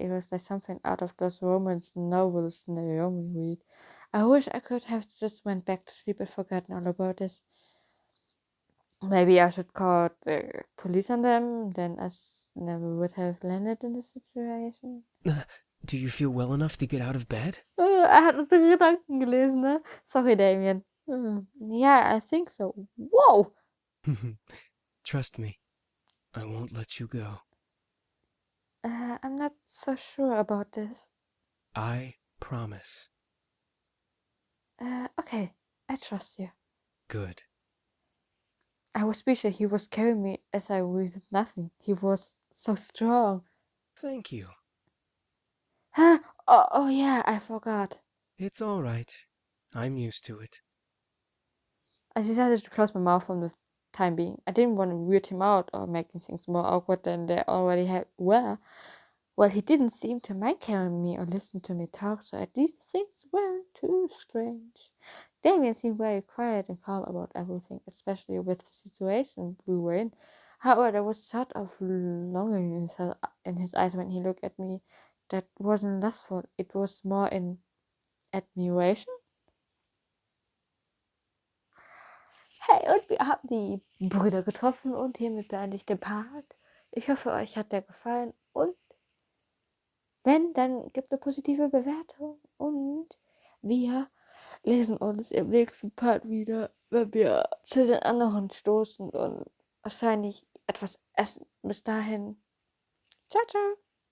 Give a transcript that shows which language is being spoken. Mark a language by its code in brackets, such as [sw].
[en] It was like something out of those romance novels Naomi read. I wish I could have just went back to sleep and forgotten all about this. Maybe I should call the police on them, then I never would have landed in this situation. Do you feel well enough to get out of bed? [de] Er hat unsere Gedanken gelesen, ne? [en] Sorry, Damien. Yeah, I think so. Whoa! Trust me, I won't let you go. I'm not so sure about this. I promise. Okay, I trust you. Good. I was speechless. He was carrying me as I breathed nothing. He was so strong. Thank you. Oh yeah, I forgot. It's all right. I'm used to it. I decided to close my mouth for the time being. I didn't want to weird him out or making things more awkward than they already were. Well, he didn't seem to mind carrying me or listen to me talk, so at least things weren't too strange. Damien seemed very quiet and calm about everything, especially with the situation we were in. However, there was sort of longing in his eyes when he looked at me that wasn't lustful. It was more in admiration. [de] Hey, und wir haben die Brüder getroffen und hiermit beende ich den Part. Ich hoffe, euch hat der gefallen und wenn, dann gebt eine positive Bewertung und wir lesen uns im nächsten Part wieder, wenn wir zu den anderen stoßen und wahrscheinlich etwas essen. Bis dahin. Ciao, ciao.